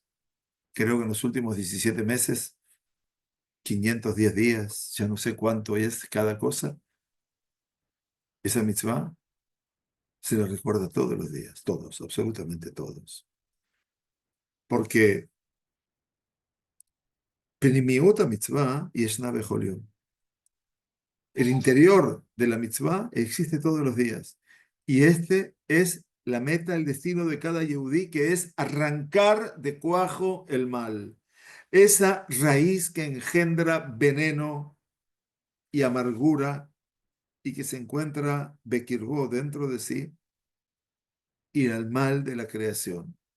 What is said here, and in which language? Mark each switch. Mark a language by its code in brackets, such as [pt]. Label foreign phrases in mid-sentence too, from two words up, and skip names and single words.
[es] Creo que en los últimos 17 meses, 510 días, ya no sé cuánto es cada cosa, esa mitzvah se la recuerda todos los días, todos, absolutamente todos. [he] Porque Penimiut mitzvah yeshna bechol yom. [es] El interior de la mitzvah existe todos los días. Y este es la meta, el destino de cada yehudí, que es arrancar de cuajo el mal. Esa raíz que engendra veneno y amargura y que se encuentra Bekirbo dentro de sí y al mal de la creación.